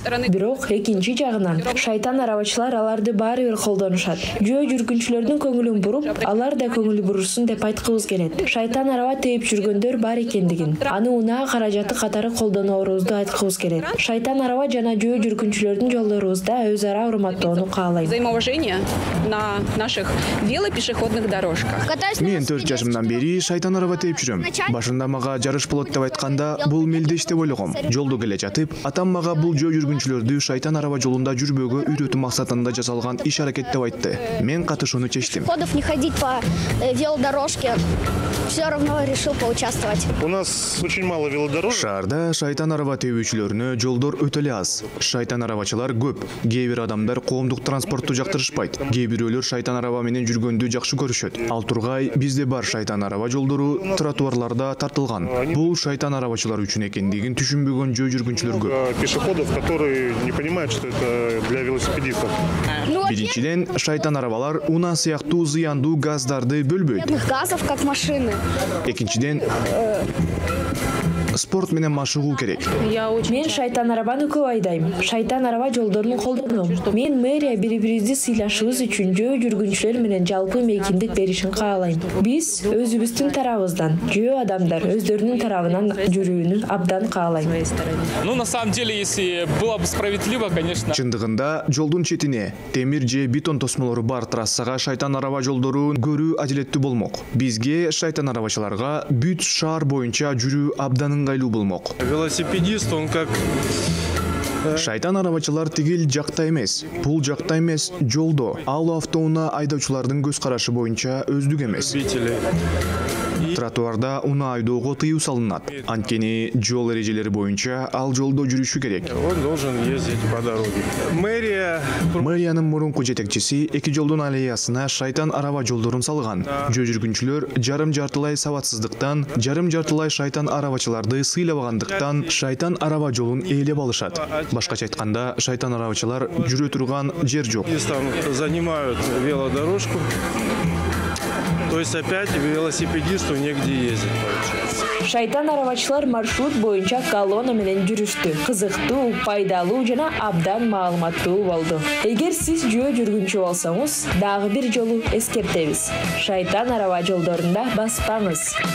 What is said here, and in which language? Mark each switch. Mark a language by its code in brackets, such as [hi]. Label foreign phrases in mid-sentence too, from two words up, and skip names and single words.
[ky] Бирок экинчи жагынан шайтан арабачылар аларды баары бир колдонушат. Жөө жүргүнчүлөрдүн көңүлүн буруп, алар да көңүл бурурсун деп айткыбыз келет. Шайтан араба тээп жүргөндөр бар экендигин, аны унаа каражаты катары колдонорубузду айткыбыз келет. Шайтан араба жана жөө жүргүнчүлөрдүн жолдорубузда өз ара урматтоону каалайм. [ru] Взаимоуважение на наших велопешеходных дорожках. [ky] Мен 4 жашымдан бери шайтан араба тээп жүрөм. Башында мага жарыш болот деп айтканда, бул мелдеш деп ойлогом. Жолдо келе жатып, атам мага бул жөө жүргүнчүлөрдү шайтан араба жолунда жүрбөөгө үйрөтүү максатында жасалган иш аракет деп айтты. Мен катышууну чечтим. [ru] Не ходить по велодорожке. Все равно решил поучаствовать. У нас очень мало велодорожек. [ky] Шаарда шайтан араба тебүүчүлөрүнө жолдор өтө эле аз. Шайтан арабачылар көп. Кээ бир адамдар коомдук транспортту жактырышпайт. Кээ бирөөлөр шайтан араба менен жүргөндү жакшы көрүшөт. Ал тургай бизде бар шайтан араба жолдору тротуарларда тартылган. Бул шайтан арабачылар үчүн экендигин түшүнбөгөн жөө жүргүнчүлөр көп. [ru] Пешеходов, которые не понимают, что это для велосипедистов. [ky] Биринчиден, шайтан арабалар унаа сыяктуу зыяндуу газдарды бөлбөйт. [ru] Газов как машины. [ky] Экинчиден, спорт менен машыгуу керек. Мен шайтан арабаны көп айдайм. Шайтан араба жолдорун колдоном. Мен мэрия бири-бирибизди сыйлашыбыз үчүн жөө жүргүнчүлөр менен жалпы мейкиндик беришин каалайм. Биз өзүбүздүн тарабыбыздан, жөө адамдар өздөрүнүн тарабынан жүрүүнү абдан каалайм. [ru] Ну, на самом деле, если было бы справедливо, конечно. [ky] Чындыгында, жолдун четине темир же бетон тосмолору бар трассага шайтан араба жолдорун көрүү адилеттүү болмок. Бизге шайтан арабачыларга бүт шаар боюнча жүрүү абдан ыңгайлуу болмок. [ru] Велосипедист, он как... [ky] Шайтан арабачылар тигил жакта эмес, бул жакта эмес, жолдо. Ал автоунаа айдоочулардын көз карашы боюнча өздүк эмес. Тротуарда унаа айдоого тыюу салынат. Анткени жол эрежелери боюнча ал жолдо жүрүшү керек. [ru] Он должен ездить по дороге. [ky] Мэриянын мурунку жетекчиси эки жолдун аллеясына шайтан араба жолдорун салган. Жөө жүргүнчүлөр жарым жартылай сабатсыздыктан, жарым жартылай шайтан арабачыларды сыйлабагандыктан шайтан араба жолун ээлеп алышат. Башкача айтканда, шайтан арабачылар жүрө турган жер жок. [ru] Занимают велодорожку. То есть опять велосипедисту негде ездить, получается. [ky] Шайтан арабачылар маршрут боюнча колонна менен жүрүштү. Кызыктуу, пайдалуу жана абдан маалыматтуу болду. Эгер сиз жөө жүргүнчү болсоңуз, дагы бир жолу эскертебиз. Шайтан араба жолдорунда баспаңыз.